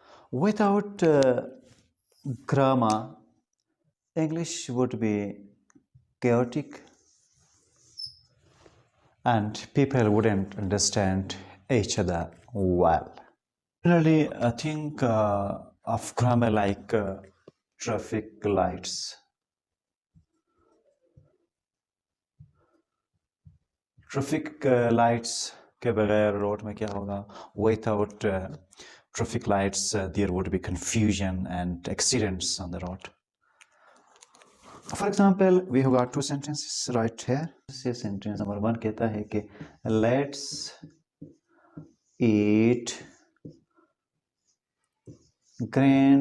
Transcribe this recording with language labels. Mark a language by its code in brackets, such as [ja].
[en] Without grammar, English would be chaotic and people wouldn't understand each other well. Generally, I think of grammar like traffic lights. Traffic lights [hi] के बगैर road में क्या होगा? [en] Without traffic lights, there would be confusion and accidents on the road. For example, we have got two sentences right here. This sentence number 1 [hi] कहता है कि [en] let's eat grandma.